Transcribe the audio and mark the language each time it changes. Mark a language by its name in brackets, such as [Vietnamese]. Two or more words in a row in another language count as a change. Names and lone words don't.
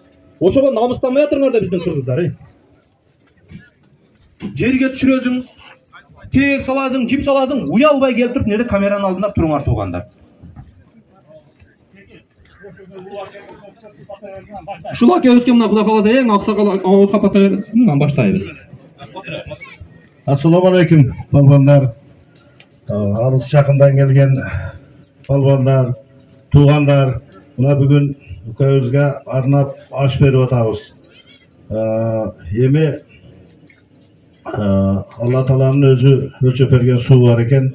[Kyrgyz] Ошого намыстанбай атыңар да биздин кыргыздар, Жерге түшүрөсүң, тег саласың, жип саласың, уялбай келип туруп, неде камеранын алдында туруңар туугандар. Ушул аке өскөн мына Кудай кааласа эң аксакал оозга пата берсин, баштайбыз. [Uzbek] Assalomu alaykum palbanlar. [Kyrgyz] Alыс жакындан келген palbanlar, туугандар, мына бүгүн укайыбызга арнап аш берип атабыз. Эми Алла Тааланын өзү өлчөп берген суу бар экен.